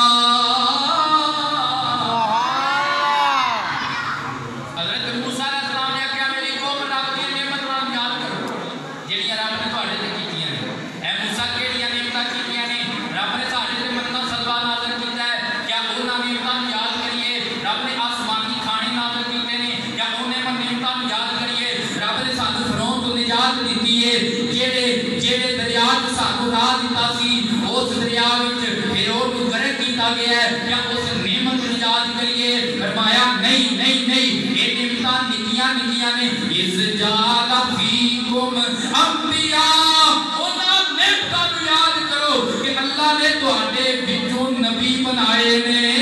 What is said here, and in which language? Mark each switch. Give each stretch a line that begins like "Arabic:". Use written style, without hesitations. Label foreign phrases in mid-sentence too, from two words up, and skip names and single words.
Urdu: حضرت موسیٰ
Arabic: علیہ السلام
Urdu: نے کہا میری قوم رب کی نعمت پر یاد کرو جڑیاں رب
Punjabi: نے تواڈے تے کیتیاں نے اے موسیٰ کیڑیاں نعمتاں کیتیاں نے رب نے ساڈے تے مدینہ سلوا نازل کیتا ہے کیا انہاں نعمتاں یاد کریے رب نے آسمانی کھانے نازل کیتے نے یا انہیں نعمتاں یاد کریے رب نے سانو فرعون تو نجات دیتی ہے جیڑے دریا وچ سانو راہ دتا سی اس دریا وچ فرعون نوں غرق کیتا گیا ہے یا اس نعمت نوں یاد کریے فرمایا نہیں نہیں نہیں یہ نعمتاں نکیاں نکیاں نے اس
Arabic: جعل فیکم انبیاء
Punjabi: انہاں نعمتاں نوں یاد کرو کہ اللہ نے تواڈے وچوں نبی بنائے نے